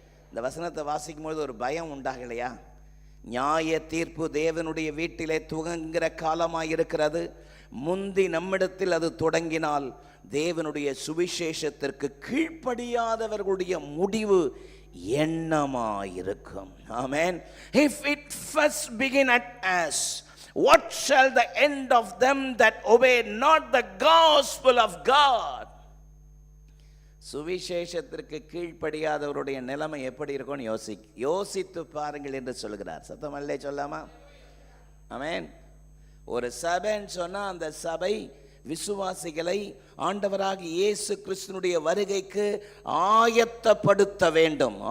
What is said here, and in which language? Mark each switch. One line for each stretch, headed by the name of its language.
Tamil: இந்த வசனத்தை வாசிக்கும் போது ஒரு பயம் உண்டாகலையா? நியாய தீர்ப்பு தேவனுடைய வீட்டிலே துவங்குகிற காலமாய் இருக்கிறது. முந்தி நம்மிடத்தில் அது தொடங்கினால் தேவனுடைய சுவிசேஷத்திற்கு கீழ்ப்படியாதவர்களுடைய முடிவு என்னமாயிருக்கும்? ஆமென்.
English: If it first begin at us, what shall the end of them that obey not the gospel of God?
Tamil: சுவிசேஷத்திற்கு கீழ்ப்படியாதவருடைய நிலைமை எப்படி இருக்கும்னு யோசித்து பாருங்கள் என்று சொல்கிறார். சத்தமல்லே சொல்லாமா? ஆமென். ஒரு சபைன்னு சொன்னா அந்த சபை விசுவாசிகளை ஆண்டவராகிய இயேசு கிறிஸ்துனுடைய வருகைக்கு ஆயத்தப்படுத்த வேண்டும்.